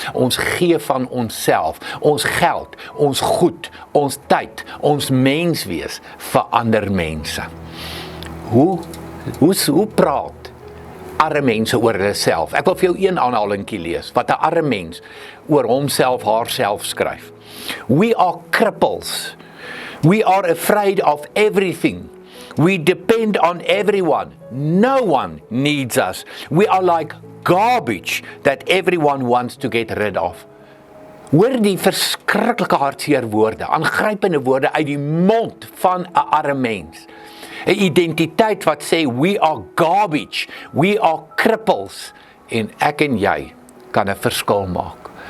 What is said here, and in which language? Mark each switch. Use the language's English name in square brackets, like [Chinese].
[Afrikaans] Ons gee van onsself, ons geld, ons goed, ons tyd, ons menswees vir ander mense. Hoe praat arme mense oor hulle self? Ek wil vir jou een aanhalingkie lees, wat 'n arme mens oor homself, haarself skryf. [English] We are cripples. We are afraid of everything. We depend on everyone. No one needs us. We are like garbage that everyone wants to get rid of. [Afrikaans] Hoor die verskriklike hartseer woorde, aangrypende woorde uit die mond van 'n arme mens. 'n Identiteit wat sê, [English] we are garbage, we are cripples, [Afrikaans] en ek en jy kan 'n verskil maak.